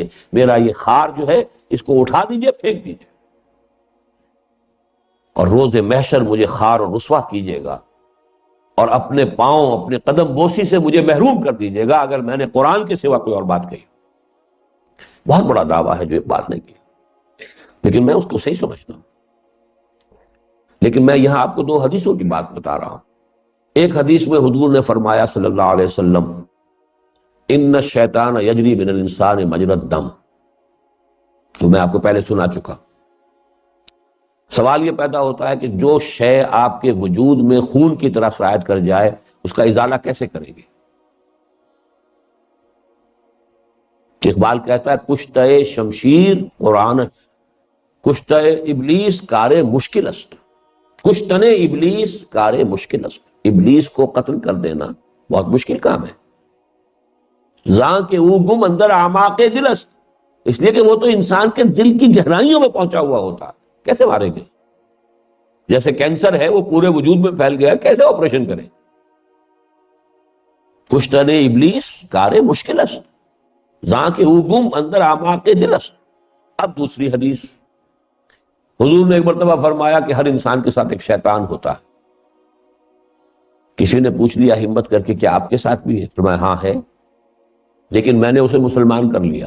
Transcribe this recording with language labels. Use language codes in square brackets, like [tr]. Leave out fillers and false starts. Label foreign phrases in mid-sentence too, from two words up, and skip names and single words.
[ur] میرا یہ خار جو ہے اس کو اٹھا دیجئے، پھینک دیجئے، اور روز محشر مجھے خار اور رسوا کیجیے گا، اور اپنے پاؤں، اپنے قدم بوسی سے مجھے محروم کر دیجیے گا اگر میں نے قرآن کے سوا کوئی اور بات کہی. بہت بڑا دعویٰ ہے جو اقبال نے کی، لیکن میں اس کو صحیح سمجھتا ہوں. لیکن میں یہاں آپ کو دو حدیثوں کی بات بتا رہا ہوں. ایک حدیث میں حضور نے فرمایا [ar] صلی اللہ علیہ وسلم، ان الشیطان یجری من الانسان مجری الدم، [ur] جو میں آپ کو پہلے سنا چکا. سوال یہ پیدا ہوتا ہے کہ جو شے آپ کے وجود میں خون کی طرح سرایت کر جائے اس کا ازالہ کیسے کریں گے؟ اقبال کہتا ہے [fa] کشتہ شمشیر قرآن، کشتہ ابلیس کار مشکل است، کشتن ابلیس کار مشکل است. [ur] ابلیس کو قتل کر دینا بہت مشکل کام ہے. [fa] زاں کے او گم اندر اعماق دل است، [ur] اس لیے کہ وہ تو انسان کے دل کی گہرائیوں میں پہنچا ہوا ہوتا ہے. کیسے ماریں گے؟ جیسے کینسر ہے وہ پورے وجود میں پھیل گیا، کیسے آپریشن کریں؟ [fa] کشتن ابلیس کار مشکل است. زاں کے گم اندر آماق دل است۔ [ur] اب دوسری حدیث، حضور نے ایک مرتبہ فرمایا کہ ہر انسان کے ساتھ ایک شیطان ہوتا ہے۔ کسی نے پوچھ لیا ہمت کر کے کہ آپ کے ساتھ بھی ہے؟ فرمایا ہاں ہے، لیکن میں نے اسے مسلمان کر لیا۔